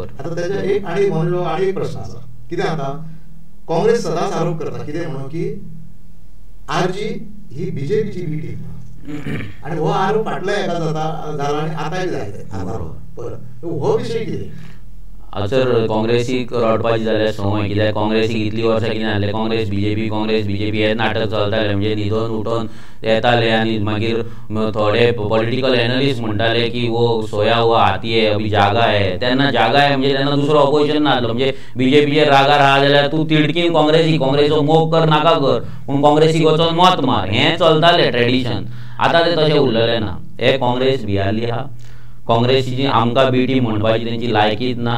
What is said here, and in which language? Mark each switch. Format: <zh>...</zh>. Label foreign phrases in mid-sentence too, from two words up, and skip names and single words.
<kok>आता त्याच्या एक आणि एक प्रश्न आसा. कितें आता काँग्रेस सदांच आरोप करता कितें म्हणून की आरजी ही बीजेपीची</kok> <en>B team</en> <kok>आणि हो आरोप फाटल्या एका जाला आणि आतांय जायते. हो विशय कितें हाचर काँग्रेसीक रडपाची जाल्यार संवय. कित्याक काँग्रेसीक इतली वर्सां कितें जालें काँग्रेस बीजेपी हें नाटक चलतालें. म्हणजे न्हिदोन उठोन येताले आनी मागीर थोडे</kok> <en>political analyst</en> <kok>म्हणटाले की</kok> <hi>वो सोया हुआ हाथी है अभी जागा है.</hi> <kok>तेन्ना</kok> <hi>जागा है</hi> <kok>म्हणजे तेन्ना दुसरो ऑपोजिशन नासलो. म्हणजे बीजेपीचेर रागार आहा जाल्यार तूं तिडकीन काँग्रेसीचो मोग कर नाका कर पूण काँग्रेसीक वचोन मत मार हें चलतालें ट्रेडिशन. आतां तें तशें उरलेलें ना. हे काँग्रेस भियारली आहा. काँग्रेसीची आमकां</kok> <en>B team</en> <kok>म्हणपाची तेंची लायकीच ना.</kok>